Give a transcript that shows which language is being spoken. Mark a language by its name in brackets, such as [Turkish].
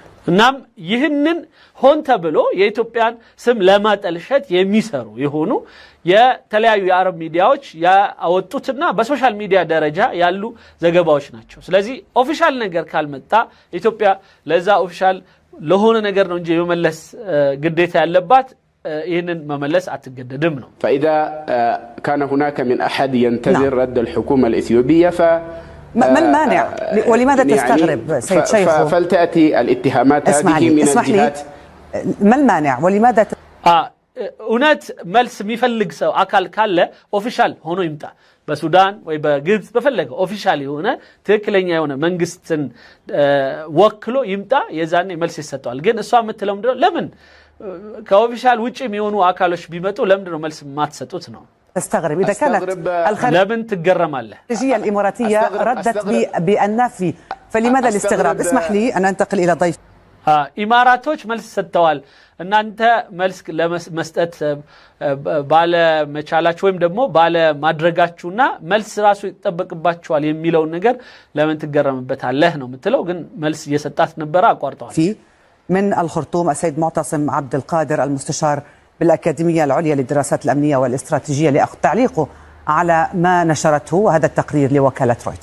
[Amharic] እናም ይህንን ሆን ተብሎ የኢትዮጵያን ስም ለማጠልሸት የሚሰሩ የሆኑ የተለያዩ የአረብ ሚዲያዎች ያወጡትና በሶሻል ሚዲያ ደረጃ ያሉ ዘገባዎች ናቸው። ስለዚህ ኦፊሻል ነገር ካልመጣ ኢትዮጵያ ለዛ ኦፊሻል ለሆነ ነገር ነው እንጂ የመመለስ ግዴታ ያለባት ይህንን መመለስ አትገደድም ነው። [Arabic] فإذا كان هناك من أحد ينتظر رد الحكومة الإثيوبية ما المانع ولماذا تستغرب سيد شيخو؟ فلتأتي الاتهامات هذه من الجهات. ما المانع ولماذا [Amharic] እውነት መልስ የሚፈልግ ሰው አካል ካለ ኦፊሻል ሆኖ ይምጣ። በሱዳን ወይ በግብጽ በፈለገው ኦፊሻል የሆነ ትክክለኛ የሆነ መንግስትን ወክሎ ይምጣ፣ የዛኔ መልስ ይሰጣል። ግን እሷ የምትለው ምንድነው? ለምን ከኦፊሻል ውጪ የሚሆኑ አካሎች ቢመጡ ለምንድነው መልስ ማትሰጡት ነው? [Arabic] تستغرب إذا كانت لمن تتجرم الله الخارجية الإماراتية ردت بالنفي، فلماذا الاستغراب؟ اسمح لي أن أنتقل إلى ضيف. [Amharic] ኢማራቶች መልስ ሰጥተዋል። እናንተ መልስ ለመስጠት ባለ መቻላችሁ ወይም ደግሞ ባለ ማድረጋችሁና መልስ ራሱ ይተበቅባችኋል የሚለው ነገር ለምን ትገረምበታለህ ነው የምትለው። ግን መልስ እየሰጣት ነበር፣ አቋርጠዋል። [Arabic] من الخرطوم السيد معتصم عبد القادر المستشار بالأكاديمية العليا للدراسات الأمنية والاستراتيجية لتعليقه على ما نشرته هذا التقرير لوكالة